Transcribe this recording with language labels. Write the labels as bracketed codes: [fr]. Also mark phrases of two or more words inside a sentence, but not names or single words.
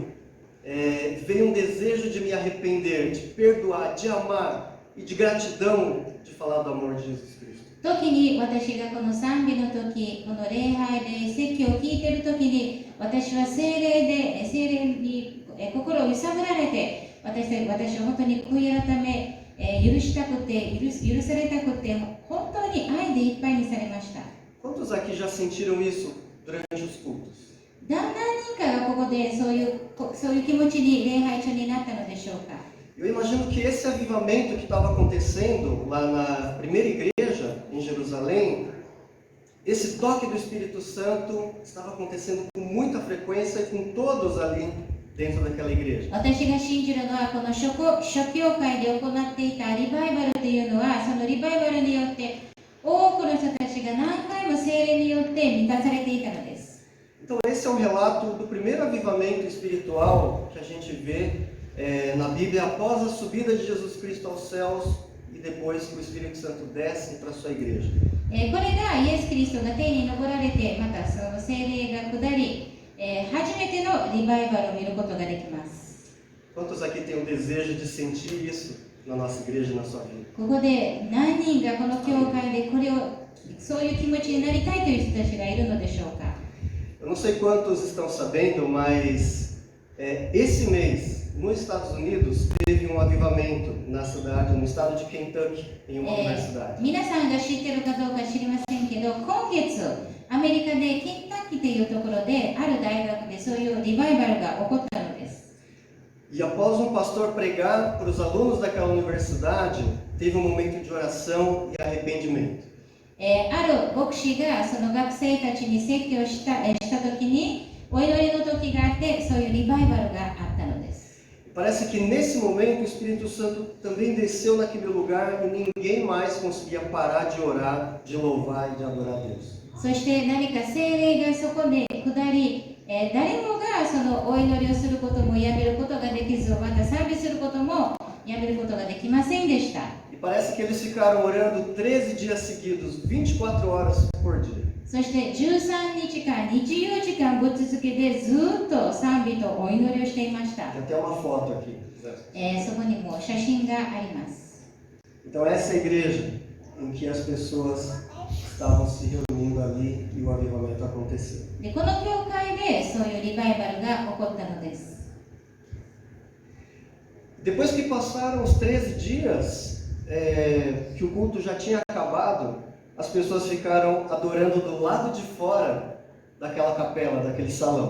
[pt] Veio um desejo de me arrepender, de perdoar, de amar e de gratidão de falar do amor de Jesus Cristo. [ja] 時に私がこの賛美の時、この礼拝で説教を聞いている時に、私は聖霊に心を揺さぶられて、私は本当に悔い改め、許したくて、許されたくて、本当に愛でいっぱいにされました。 [pt] Quantos aqui já sentiram isso durante os cultos? [ja] 何人かがここでそういう気持ちに礼拝中になったのでしょうか。 [pt] Eu imagino que esse avivamento que estava acontecendo lá na primeira igreja em Jerusalém, esse toque do Espírito Santo estava acontecendo com muita frequência e com todos ali dentro daquela igreja. [ja] 私が信じるのはこの初教会で行っていたリバイバルというのは、そのリバイバルによって多くの人たちが何回も聖霊によって満たされていたのです。 [pt] Então esse é um relato do primeiro avivamento espiritual que a gente vê na Bíblia após a subida de Jesus Cristo aos céus e depois que o Espírito Santo desce para a sua igreja. [ja] これがイエス・キリストが天に昇られて、またその聖霊が下り、初めてのリバイバルを見ることができます。 [pt] Quantos aqui têm o desejo de sentir isso na nossa igreja e na sua vida? [ja] ここで何人がこの教会でこれをそういう気持ちになりたいという人たちがいるのでしょうか。 [pt] Eu não sei quantos estão sabendo, mas esse mês, nos Estados Unidos, teve um avivamento na cidade, no estado de Kentucky, em uma universidade. [ja] 皆さんが知っているかどうか知りませんけど、今月アメリカでケンタッキーというところである大学でそういうリバイバルが起こったのです。 [pt] E após um pastor pregar para os alunos daquela universidade, teve um momento de oração e arrependimento. [ja] ある牧師がその学生たちに説教した時にお祈りの時があって、そういうリバイバルがあったのです。 [pt] Parece que nesse momento o Espírito Santo também desceu naquele lugar e ninguém mais conseguia parar de orar, de louvar e de adorar a Deus. [ja] そして何か聖霊がそこで下り、誰もがそのお祈りをすることもやめることができず、また賛美することもやめることができませんでした。 [pt] E parece que eles ficaram orando 13 dias seguidos, 24 horas por dia. [ja] そして13日間、24時間ぶっ続けてずっと賛美とお祈りをしていました。 [pt] Tem até uma foto aqui. [ja] そこにも写真があります。 [pt] Então essa é a igreja em que as pessoas estavam se reunindo ali e o avivamento aconteceu. [ja] で、この教会でそういうリバイバルが起こったのです。 [pt] Depois que passaram os 13 dias que o culto já tinha acabado, as pessoas ficaram adorando do lado de fora daquela capela, daquele salão.